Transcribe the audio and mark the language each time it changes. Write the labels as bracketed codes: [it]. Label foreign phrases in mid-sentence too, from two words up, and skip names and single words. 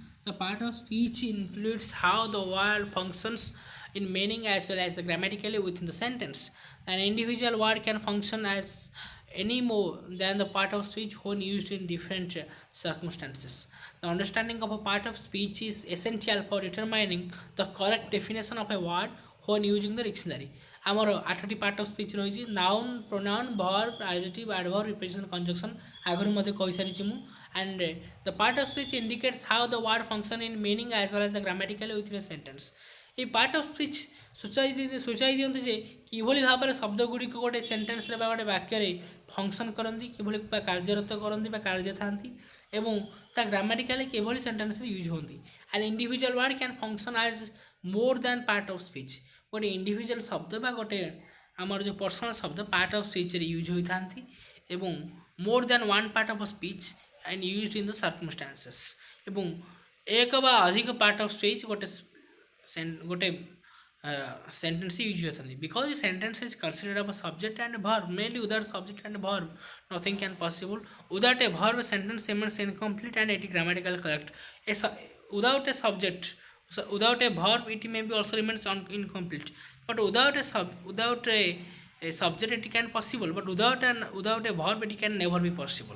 [en] The part of speech includes how the word functions in meaning as well as grammatically within the sentence. An individual word can function as any more than the part of speech when used in different circumstances. The understanding of a part of speech is essential for determining the correct definition of a word when using the dictionary. ଆମର 8ଟି part of speech ରହିଛି noun pronoun verb adjective adverb preposition conjunction [or] ଆଗରୁ ମଧ୍ୟ କହିସାରିଛି ମୁଁ [en] and the part of speech indicates how the word function in meaning as well as the grammatically within a sentence. [or] এই [en] part of speech [or] ସୂଚାଇ ଦିଅନ୍ତି ଯେ କିଭଳି ଭାବରେ ଶବ୍ଦ ଗୁଡ଼ିକ ଗୋଟେ ସେଣ୍ଟେନ୍ସରେ ବା ଗୋଟେ ବାକ୍ୟରେ ଫଙ୍କସନ୍ କରନ୍ତି କିଭଳି ବା କାର୍ଯ୍ୟରତ କରନ୍ତି ବା କାର୍ଯ୍ୟ ଥାନ୍ତି ଏବଂ ତା ଗ୍ରାମାଟିକାଲି କିଭଳି ସେଣ୍ଟେନ୍ସରେ ୟୁଜ୍ ହୁଅନ୍ତି [en] an individual word can function as more than part of speech [or] ଗୋଟେ ଇଣ୍ଡିଭିଜୁଆଲ୍ ଶବ୍ଦ ବା ଗୋଟେ ଆମର ଯେଉଁ ପର୍ସନାଲ୍ ଶବ୍ଦ [en] part of speechରେ [or] ୟୁଜ୍ ହୋଇଥାନ୍ତି ଏବଂ [en] more than one part of speech and used in the circumstances [or] ଏବଂ ଏକ ବା ଅଧିକ [en] part of speech [or] ଗୋଟେ [en] sentence ୟୁଜ୍ ହୋଇଥାନ୍ତି because sentence is considered of a subject and verb mainly without subject and verb nothing can possible without a verb sentence remains incomplete and it is grammatically correct without a subject without a verb it may be also remains incomplete but without a subject it can possible but without a verb it can never be possible.